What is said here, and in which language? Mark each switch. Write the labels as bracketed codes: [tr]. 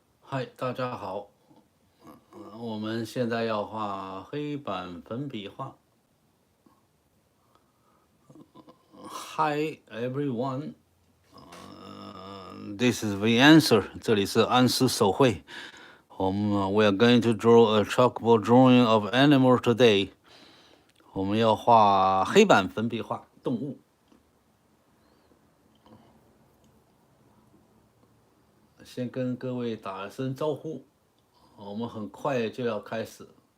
[zh] 嗨，大家好，我们现在要画黑板粉笔画。 [en] Hi everyone, this is the answer. [zh] 这里是安思手绘。 [en] we are going to draw a chalkboard drawing of animal today. [zh] 我们要画黑板粉笔画动物。先跟各位打一声招呼，我们很快就要开始。